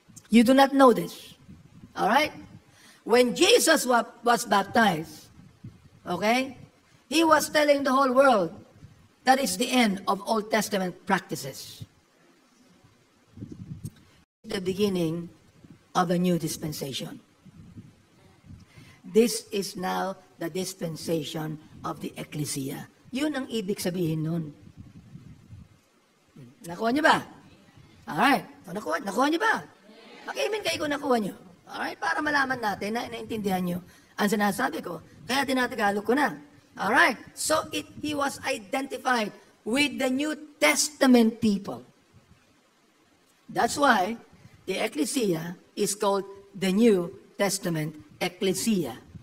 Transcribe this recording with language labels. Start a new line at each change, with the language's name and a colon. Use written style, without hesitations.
English: You do not know this. Alright? When Jesus was baptized, okay, he was telling the whole world that is the end of Old Testament practices. The beginning of a new dispensation. This is now the dispensation of the ecclesia.
Filipino: Yun ang ibig sabihin nun. Nakuha niyo ba? Alright. Nakuha niyo ba? Mag-amen kayo kung nakuha niyo. Alright? Para malaman natin na naintindihan niyo ang sinasabi ko. Kaya tinatagalog ko na. Alright?
English: So, he was identified with the New Testament people. That's why the ecclesia is called the New Testament Ecclesia.